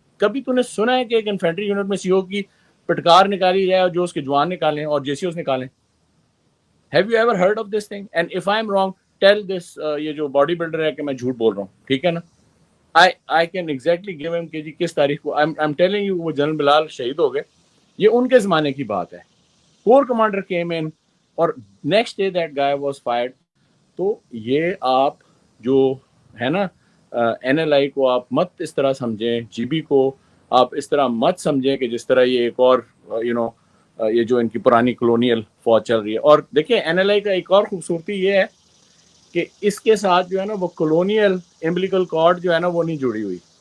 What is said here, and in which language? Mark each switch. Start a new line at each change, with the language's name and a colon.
Urdu: کبھی تو نے سنا ہے کہ ایک انفینٹری یونٹ میں CO کی پٹکار نکالی جائے اور جو اس کے جوان نکالیں اور JCOs نکالیں؟
English: Have you ever heard of this thing? And if I'm wrong, tell this
Urdu: یہ جو باڈی بلڈر ہے کہ میں جھوٹ بول رہا ہوں, ٹھیک ہے نا.
English: I can exactly give him
Urdu: کہ جی کس تاریخ کو.
English: I'm telling you
Urdu: وہ جنرل بلال شہید ہو گئے, یہ ان کے زمانے کی بات ہے.
English: Corps commander came in اور next day that guy was fired.
Urdu: تو یہ آپ جو ہے نا NLI کو آپ مت اس طرح سمجھیں, GB کو آپ اس طرح مت سمجھیں کہ جس طرح یہ ایک اور یہ جو ان کی پرانی کلونیل فوج چل رہی ہے. اور دیکھیں NLI کا ایک اور خوبصورتی یہ ہے کہ اس کے ساتھ جو ہے نا وہ کلونیل امبلیکل کارڈ جو ہے نا وہ نہیں جڑی ہوئی.